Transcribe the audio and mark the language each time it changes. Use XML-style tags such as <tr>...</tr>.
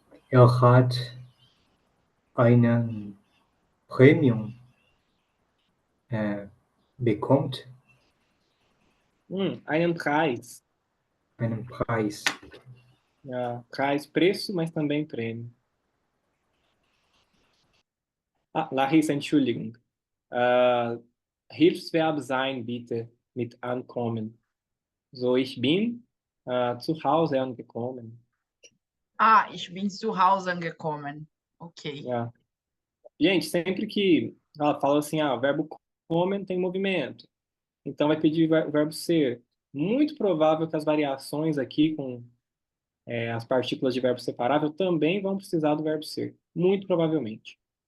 <de>Er hat einen Premium bekommt, Einen Preis. einen Preis.</de> <pt>Ja, Preis, preço, mas também prêmio.</pt> <de>Larissa, Entschuldigung. Hilfsverb sein, bitte, mit ankommen. So, ich bin zu Hause angekommen. Ich bin zu Hause angekommen. Ok. Ja.</de> <pt>Gente, sempre que ela fala assim, o verbo kommen tem movimento. Então vai pedir o verbo ser. Muito provável que as variações aqui com as partículas de verbo separável também vão precisar do verbo ser. Muito provavelmente.</pt>